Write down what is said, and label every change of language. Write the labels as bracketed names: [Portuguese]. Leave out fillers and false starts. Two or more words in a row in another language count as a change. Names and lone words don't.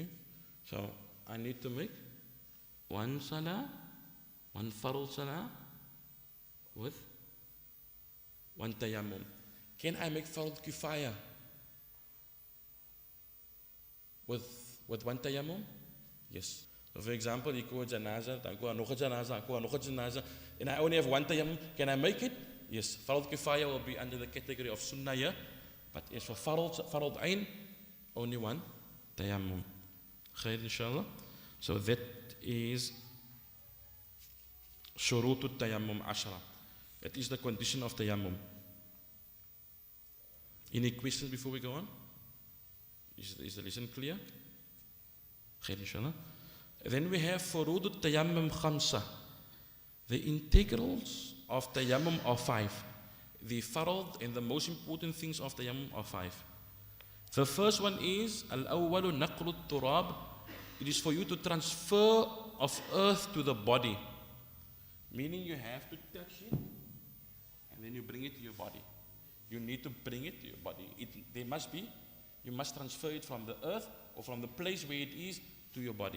[English] So I need to make one salah, one [Arabic] فرض صلاة [English] with one tayammum. Can I make [Arabic] فرض كفاية [English] with one tayammum? Yes. So for example, you go janazah, [Afrikaans] dan go nog 'n janazah, [English] and I only have one tayammum. Can I make it? Yes. [Arabic] فرض كفاية [English] will be under the category of sunnah here, but as for [Arabic] فرض عين, [English] only one tayammum. [Arabic] خير، إن شاء الله. [English] So that is [Arabic] شروط التيمم عشرة. [English] That is the condition of tayammum. Any questions before we go on? Is the lesson clear? [Arabic] خير، إن شاء الله. [English] Then we have [Arabic] فروض التيمم خمسة. [English] The integrals of tayammum are 5. The farad and the most important things of tayammum are 5. The first one is [Arabic] الأول نقل التراب. [English] It is for you to transfer of earth to the body. Meaning you have to touch it and then you bring it to your body. You need to bring it to your body. You must transfer it from the earth or from the place where it is to your body.